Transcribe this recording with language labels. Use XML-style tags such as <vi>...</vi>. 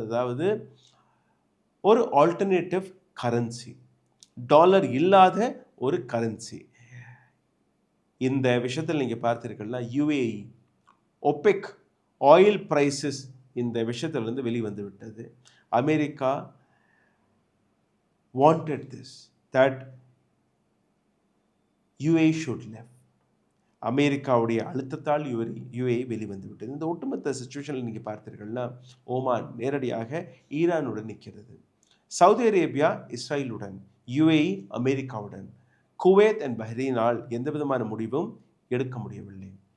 <ta>அதாவது ஒரு alternative currency, dollar இல்லாத ஒரு கரன்சி. இந்த விஷயத்தில் நீங்கள் பார்த்தீர்கள்னா UAE, OPEC ஆயில் பிரைசஸ் இந்த விஷயத்திலிருந்து வெளிவந்து விட்டது.</ta> <en>America wanted this, that UAE should left.</en> <ta>அமெரிக்காவுடைய அழுத்தத்தால் UAE வெளிவந்து விட்டது. இந்த ஒட்டுமொத்த சிச்சுவேஷனில் நீங்கள் பார்த்தீர்கள்னா ஓமான் நேரடியாக ஈரானுடன் நிற்கிறது. சவுதி அரேபியா இஸ்ரேலுடன், UAE அமெரிக்காவுடன், குவைத் அண்ட் பஹ்ரைனால் எந்த விதமான முடிவும் எடுக்க முடியவில்லை.</ta>